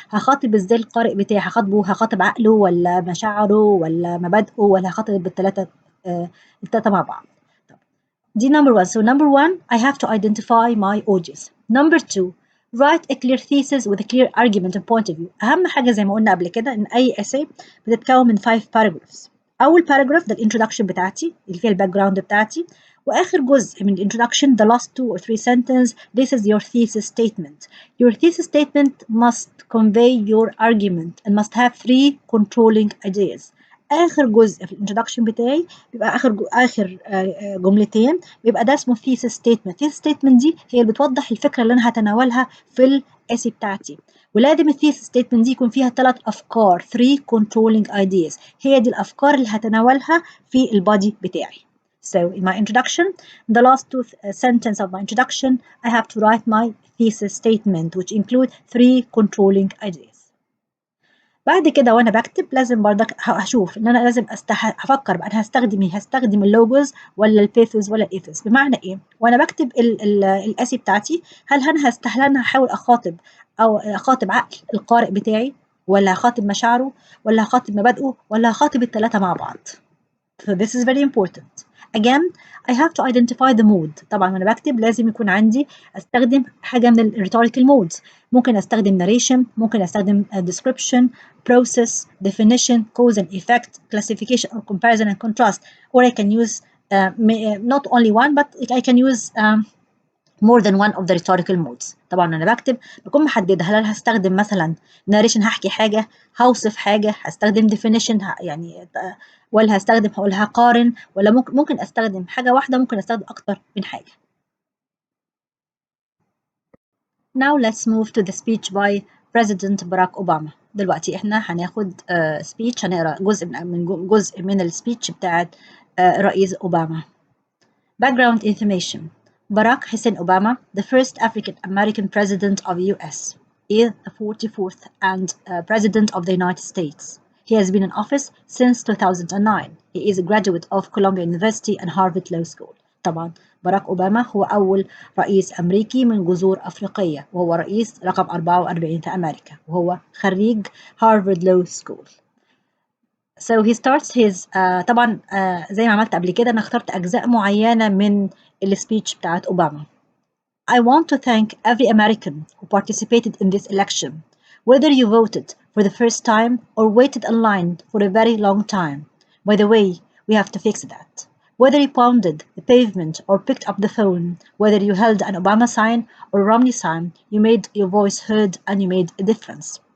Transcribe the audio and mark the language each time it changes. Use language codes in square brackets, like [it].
[ar] هخاطب ازاي القارئ بتاعي؟ هخاطب عقله ولا مشاعره ولا مبادئه، ولا هخاطب الثلاثه مع بعض؟ [en] دي number one. So number one, I have to identify my audience. Number two, write a clear thesis with a clear argument and point of view. [ar] أهم حاجة زي ما قلنا قبل كده إن أي essay بتتكون من 5 paragraphs. أول paragraph ده الانترودكشن بتاعتي اللي فيها الباك جراوند بتاعتي، وآخر جزء من الانترودكشن [en] the last 2 or 3 sentences this is your thesis statement. Your thesis statement must convey your argument and must have 3 controlling ideas. [ar] آخر جزء في الانترودكشن بتاعي بيبقى آخر جملتين بيبقى ده اسمه thesis statement. thesis statement دي هي اللي بتوضح الفكرة اللي أنا هتناولها في الاسي بتاعتي، ولازم الثيسس ستيتمنت دي يكون فيها 3 أفكار 3 controlling ideas. هي دي الأفكار اللي هتناولها في البادي بتاعي. [en] So in my introduction, the last 2 sentences of my introduction, I have to write my thesis statement which include 3 controlling ideas. [ar] بعد كده وانا بكتب لازم برضك هشوف ان انا لازم هفكر بقى انا هستخدم ايه، هستخدم اللوجوز ولا البيثوس ولا الايثوس. بمعنى ايه؟ وانا بكتب الاسي بتاعتي هل انا هحاول اخاطب عقل القارئ بتاعي، ولا هخاطب مشاعره، ولا هخاطب مبادئه، ولا هخاطب الثلاثه مع بعض. [en] So this is very important. Again, I have to identify the mood. [ar] طبعا وانا بكتب لازم يكون عندي استخدم حاجه من الريتوريكال modes. ممكن استخدم [en] narration، ممكن استخدم description، process، definition، cause and effect، classification or comparison and contrast, or I can use not only one but I can use more than one of the rhetorical modes. [ar] طبعا انا بكتب بكون محدده هل انا هستخدم مثلا narration هحكي حاجه، هوصف حاجه، هستخدم definition يعني ولا هقارن، ولا ممكن استخدم حاجه واحده، ممكن استخدم اكتر من حاجه. [en] Now let's move to the speech by President Barack Obama. [ar] دلوقتي احنا هناخد speech، هنقرا جزء من السبيتش بتاعت رئيس أوباما. [en] Background information. Barack Hussein Obama, the first African-American president of the US, is the 44th and president of the United States. He has been in office since 2009. He is a graduate of Columbia University and Harvard Law School. [ar] طبعا باراك أوباما هو أول رئيس أمريكي من جذور أفريقية، وهو رئيس رقم 44 في أمريكا، وهو خريج هارفارد لو سكول. [en] So he starts his [ar] طبعا زي ما عملت قبل كده أنا اخترت أجزاء معينة من السبيتش بتاعت أوباما. [en] I want to thank every American who participated in this election, whether you voted for the first time or waited in line for a very long time. By the way, we have to fix that. Whether you pounded the pavement or picked up the phone, whether you held an Obama sign or Romney sign, you made your voice heard and you made a difference.